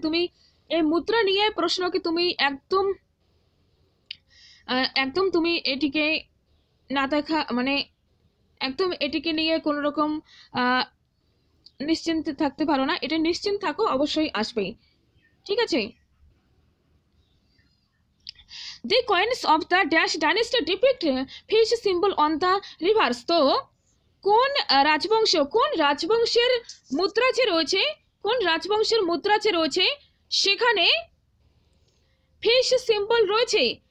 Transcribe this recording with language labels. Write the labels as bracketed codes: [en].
[bn] তুমি এই মুদ্রা নিয়ে প্রশ্নকে তুমি একদম একদম তুমি এটিকে না দেখা মানে একদম এটিকে নিয়ে কোনো রকম নিশ্চিন্ত থাকতে পারো না, এটা নিশ্চিন্ত থাকো, অবশ্যই আসবেই। ঠিক আছে। [en] The coins of the dash dynasty depict fish symbol on the rivers. [bn] তো কোন রাজবংশের মুদ্রা যে রয়েছে, কোন রাজবংশের মুদ্রা যে রয়েছে সেখানে ফিশ সিম্বল রয়েছে?